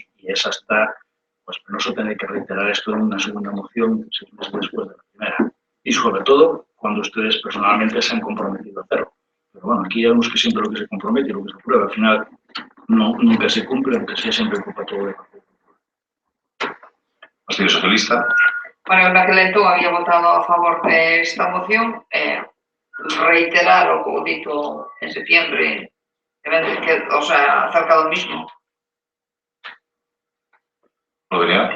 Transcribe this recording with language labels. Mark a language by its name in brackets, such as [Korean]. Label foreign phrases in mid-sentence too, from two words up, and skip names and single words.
[Spanish] Y es hasta, pues, penoso tener que reiterar esto en una segunda moción 6 meses después de la primera. Y sobre todo, cuando ustedes personalmente se han comprometido a hacerlo. Pero bueno, aquí ya vemos que siempre lo que se compromete y lo que se aprueba, al final nunca se cumple, aunque sea siempre ocupa todo el Partido Popular. Partido Socialista. [Galician] Bueno, na que entón había votado a favor desta moción, reiterar o que dito [Spanish] en septiembre, o sea, [Galician] acerca do mismo. Aurelia?